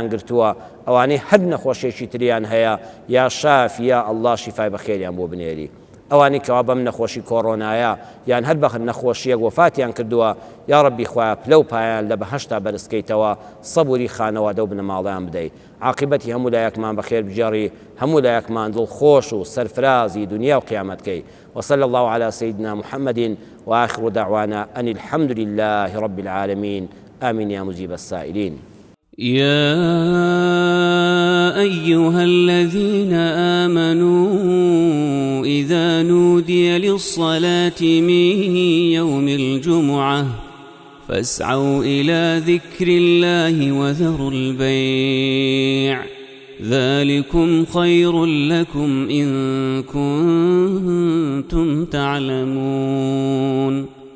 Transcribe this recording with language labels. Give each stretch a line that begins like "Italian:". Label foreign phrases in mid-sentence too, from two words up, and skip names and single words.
Central Kurdish: گرتووە ئەوانەی هەر نەخۆشیێکی تریان هەیە یا شاف یا ئەڵڵا شیفای بەخێریان بۆ بنێری ئەوانەی کەوا بەم نەخۆشی کۆڕۆنایە یان هەر بە نەخۆشیەک وفاتیان کردووە یا ڕەبی خوایە پلە و پایان لە بەهەشتا بەرزکەیتەوە سەبووری خانەوادە و بنەماڵیان بدەیت عاقبەتی هەموو لایەکمان بەخێر بجێڕی هەموو لایەکمان دڵخۆش و سەرفرازی دنیا و قیامەتکەی
Arabic: وصلى الله على سيدنا محمد وآخر دعوانا أن الحمد لله رب العالمين آمين يا مجيب السائلين يا أيها الذين آمنوا إذا نودي للصلاة من يوم الجمعة فاسعوا إلى ذكر الله وذروا البيع ذلكم خير لكم إن كنتم تعلمون